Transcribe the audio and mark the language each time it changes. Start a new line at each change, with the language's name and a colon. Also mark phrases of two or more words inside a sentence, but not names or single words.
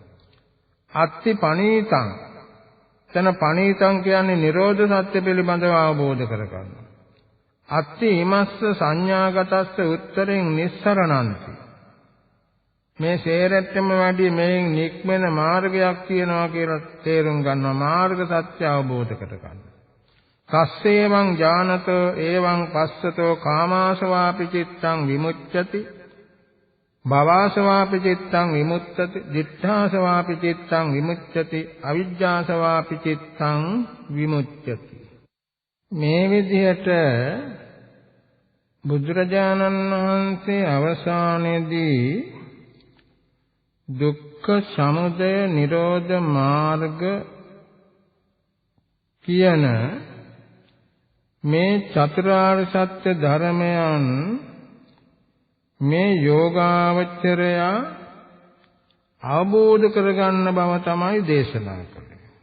Pali: අත්ථි පනීතං තන පනීතං
Sinhala: කියන්නේ නිරෝධ සත්‍ය පිළිබඳව අවබෝධ කරගන්නවා.
Pali: අත්ථි ීමස්ස සංඥාගතස්ස උත්තරින් නිස්සරණන්ති
Sinhala: මේ සේරෙත්තම වැඩි මේන් නික්මෙන මාර්ගයක් තියෙනවා කියලා තේරුම් ගන්නවා. මාර්ග සත්‍ය අවබෝධ කරගන්නවා.
Pali: කස්සේවං ඥානතෝ එවං පස්සතෝ කාමාසවාපි චිත්තං විමුච්ඡති භවසවාපි චිත්තං විමුක්තති දිඨාසවාපි චිත්තං විමුච්ඡති අවිජ්ජාසවාපි චිත්තං විමුච්ඡති.
Sinhala: මේ විදිහට බුදුරජාණන් වහන්සේ අවසානයේදී දුක්ඛ සමුදය නිරෝධ මාර්ග කියන මේ චතුරාර්ය සත්‍ය ධර්මයන් මේ යෝගාවචරය අවබෝධ කරගන්න බව තමයි දේශනා කළේ.